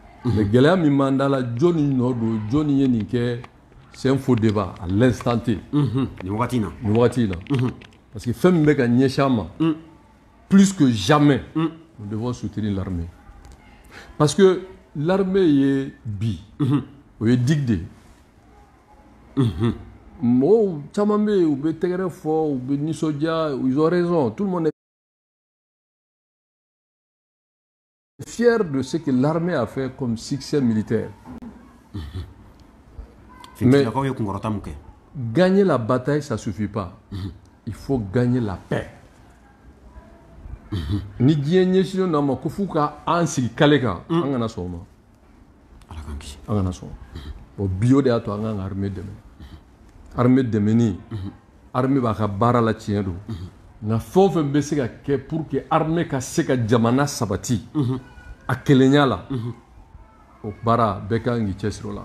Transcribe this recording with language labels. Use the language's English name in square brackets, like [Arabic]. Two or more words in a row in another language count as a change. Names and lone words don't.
[Bambara] Mais gɛlɛya min m'an da la jɔnni nɔ don jɔnni ye nin kɛ [French] c'est un faux débat à l'instant T. [Bambara] Nin wagati in na. Nin wagati in na. [French] Parce que [Bambara] fɛn min bɛ ka ɲɛsin an ma [French] plus que jamais nous devons soutenir l'armée. Parce que [Bambara] l'armée ye bi o ye digue de ye. Mɔgɔw caman bɛ yen u bɛ tɛgɛrɛ fɔ u bɛ nisɔndiya [French] ils ont raison tout le monde est fier de ce que l'armée a fait comme succès militaire. Mais gagner la bataille, ça ne suffit pas. Il faut gagner la paix. [Bambara] Ni diɲɛ ɲɛsinnen n'a ma ko f'u ka an sigi kale kan an kana sɔn o ma. An kana sɔn. Bon bi o de y'a to an kan ka armée dɛmɛ. Armée dɛmɛni armée b'a ka baara la tiɲɛ don. Nka fɛn o fɛn bɛ se ka kɛ [French] pour que [Bambara] armée ka se ka jamana sabati a kelenya la o baara bɛɛ kan k'i cɛsiri o la.